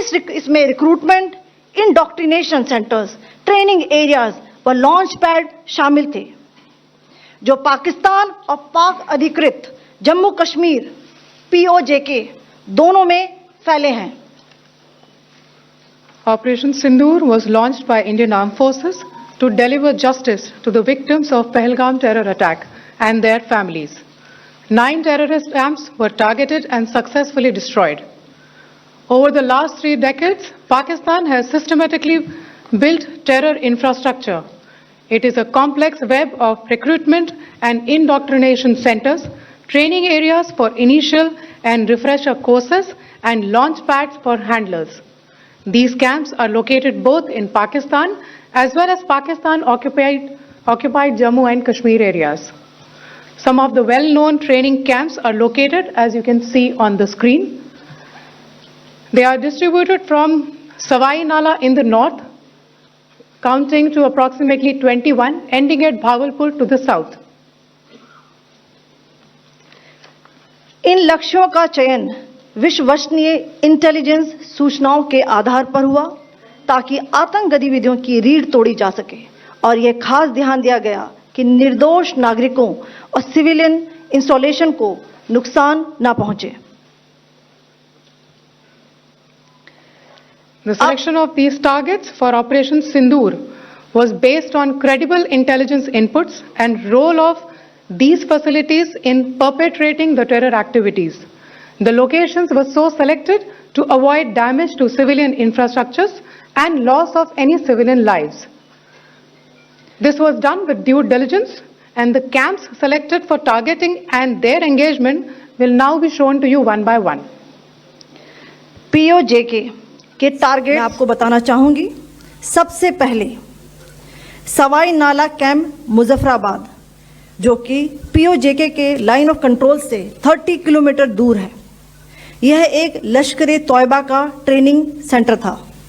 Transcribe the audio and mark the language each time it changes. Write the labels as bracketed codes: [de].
[hi] इसमें recruitment, indoctrination centres, training areas व launch pad शामिल थे, जो पाकिस्तान और पाक अधिकृत जम्मू कश्मीर POJK दोनों में फैले हैं। [en] Operation Sindoor was launched by Indian Armed Forces to deliver justice to the victims of Pahalgam terror attack and their families. 9 terrorist camps were targeted and successfully destroyed. Over the last 3 decades, Pakistan has systematically built terror infrastructure. It is a complex web of recruitment and indoctrination centers, training areas for initial and refresher courses, and launch pads for handlers. These camps are located both in Pakistan as well as Pakistan-occupied Jammu and Kashmir areas. Some of the well-known training camps are located, as you can see on the screen. They are distributed from Savai Nala in the north, counting to approximately 21, ending at Bhagalpur to the south. [hi] इन लक्ष्यों का चयन विश्वसनीय intelligence सूचनाओं के आधार पर हुआ ताकि आतंक गतिविधियों की रीढ़ तोड़ी जा सके और यह खास ध्यान दिया गया कि निर्दोष नागरिकों और सिविलियन इंस्टॉलेशन को नुकसान न पहुंचे। [en] The selection of these targets for Operation Sindoor was based on credible intelligence inputs and role of these facilities in perpetrating the terror activities. The locations were so selected to avoid damage to civilian infrastructures and loss of any civilian lives. This was done with due diligence, and the camps selected for targeting and their engagement will now be shown to you one by one. [hi] POJK के target आपको बताना चाहूंगी। सबसे पहले सवाई नाला camp Muzaffarabad, जो कि POJK के लाइन ऑफ कंट्रोल से 30 किलोमीटर दूर है। यह एक लश्कर तौयबा का ट्रेनिंग सेंटर था।